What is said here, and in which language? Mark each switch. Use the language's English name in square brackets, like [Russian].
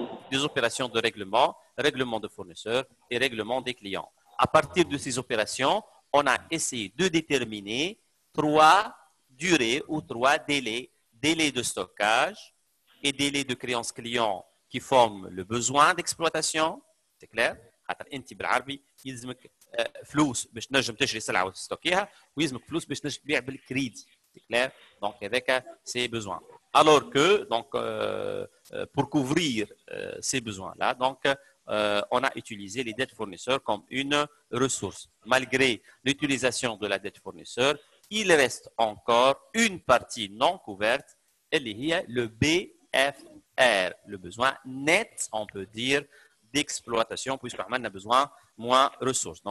[French] Des opérations de règlement de fournisseurs et règlement des clients. À partir de ces opérations, on a essayé de déterminer 3 durées ou 3 délais. Délai de stockage et délai de créance client qui forment le besoin d'exploitation. C'est clair؟ [Arabic] خاطر انت بالعربي يلزمك فلوس باش تنجم تشري سلعه وتستوكيها ويلزمك فلوس باش تنجم تبيع بالكريدي. [French] C'est clair? Donc avec ces besoins. Alors que donc pour couvrir ces besoins-là, donc on a utilisé les dettes fournisseurs comme une ressource. Malgré l'utilisation de la dette fournisseur, il reste encore une partie non couverte, elle est le BFR, le besoin net, on peut dire, d'exploitation, puisque on a besoin moins de ressources.